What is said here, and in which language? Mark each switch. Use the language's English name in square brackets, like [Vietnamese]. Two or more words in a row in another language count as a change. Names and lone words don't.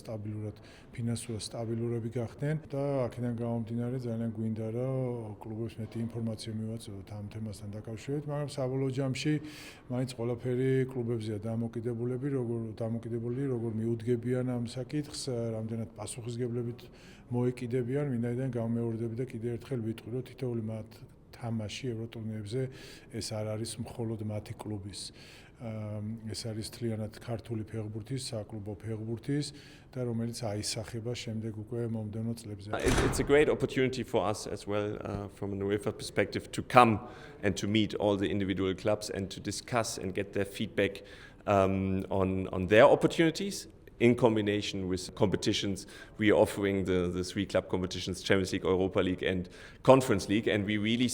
[Georgian] სტაბილურად ფინანსურად სტაბილურები გახდნენ და აქედან გამომდინარე ძალიან გვინდა რომ კლუბებს მეტი ინფორმაცია მივაწოდოთ ამ თემასთან დაკავშირებით, მაგრამ საბოლოო ჯამში მაინც ყველაფერი კლუბებზეა დამოკიდებული, როგორ მიუდგებიან ამ საკითხს, რამდენად პასუხისგებლობით მოეკიდებიან, ვინაიდან გამეორდები და კიდევ ერთხელ ვიტყვი, რომ თითოეული მათ თამაში ევროტურნირებზე ეს არ არის მხოლოდ მათი კლუბის. ეს არის მთლიანად ქართული ფეხბურთის, საკლუბო ფეხბურთის და რომელიც აისახება შემდეგ უკვე მომდევნო წლებზე. [English] It's a great opportunity for us as well from an UEFA perspective to come and to meet all the individual clubs and to discuss and get their feedback on their opportunities. In combination with competitions, we are offering the 3 club competitions, Champions League, Europa League and Conference League, and we really